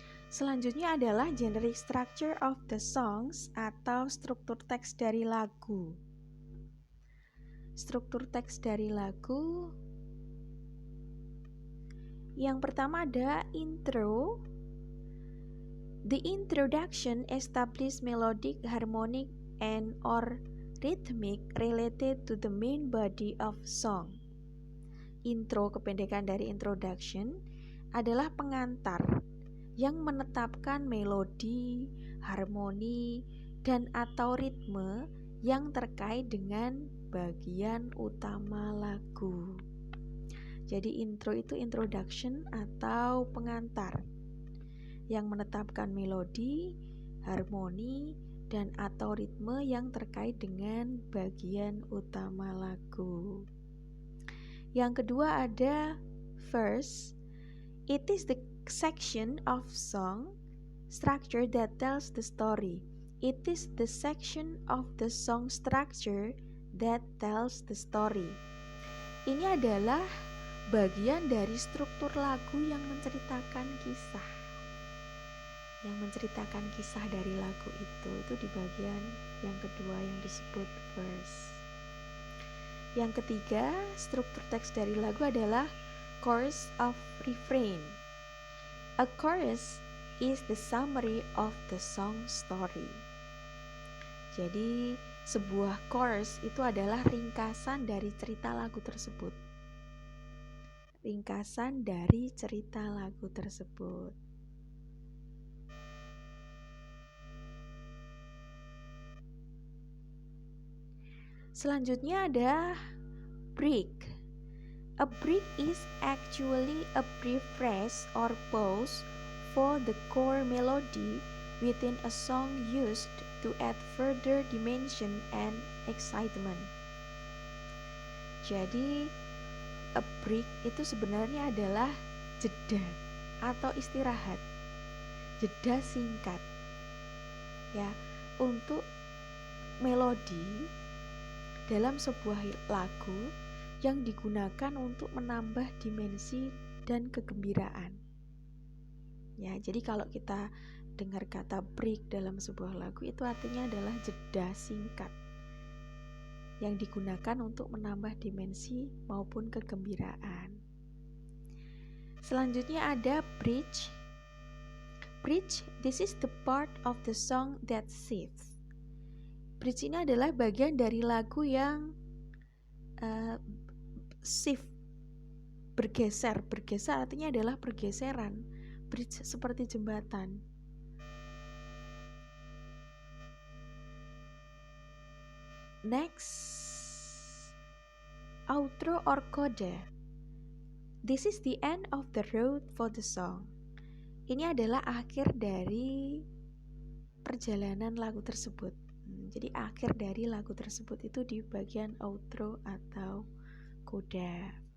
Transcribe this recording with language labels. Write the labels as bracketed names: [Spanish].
[Indonesian] Selanjutnya adalah [English] generic structure of the songs [Indonesian] atau struktur teks dari lagu. Struktur teks dari lagu yang pertama ada intro. [English] The introduction establishes melodic, harmonic, and or rhythmic related to the main body of song. [Indonesian] Intro, kependekan dari introduction, adalah pengantar yang menetapkan melodi, harmoni, dan atau ritme yang terkait dengan bagian utama lagu. Jadi intro itu introduction atau pengantar yang menetapkan melodi, harmoni, dan atau ritme yang terkait dengan bagian utama lagu. Yang kedua ada verse. [English] It is the section of song structure that tells the story. It is the section of the song structure that tells the story. [Indonesian] Ini adalah bagian dari struktur lagu yang menceritakan kisah. Yang menceritakan kisah dari lagu itu di bagian yang kedua yang disebut verse. Yang ketiga, struktur teks dari lagu adalah chorus of refrain. [English] A chorus is the summary of the song story. [Indonesian] Jadi, sebuah chorus itu adalah ringkasan dari cerita lagu tersebut. Ringkasan dari cerita lagu tersebut. Selanjutnya ada break. [English] A break is actually a brief rest or pause for the core melody within a song used to add further dimension and excitement. [Indonesian] Jadi, a break itu sebenarnya adalah jeda atau istirahat. Jeda singkat. Ya, untuk melodi dalam sebuah lagu yang digunakan untuk menambah dimensi dan kegembiraan. Ya, jadi kalau kita dengar kata break dalam sebuah lagu, itu artinya adalah jeda singkat yang digunakan untuk menambah dimensi maupun kegembiraan. Selanjutnya ada bridge. [English] Bridge, this is the part of the song that shifts. [Indonesian] Bridge ini adalah bagian dari lagu yang shift, bergeser artinya adalah pergeseran. Bridge seperti jembatan. [English] Next, outro or coda. This is the end of the road for the song. [Indonesian] Ini adalah akhir dari perjalanan lagu tersebut. Jadi akhir dari lagu tersebut itu di bagian outro atau coda.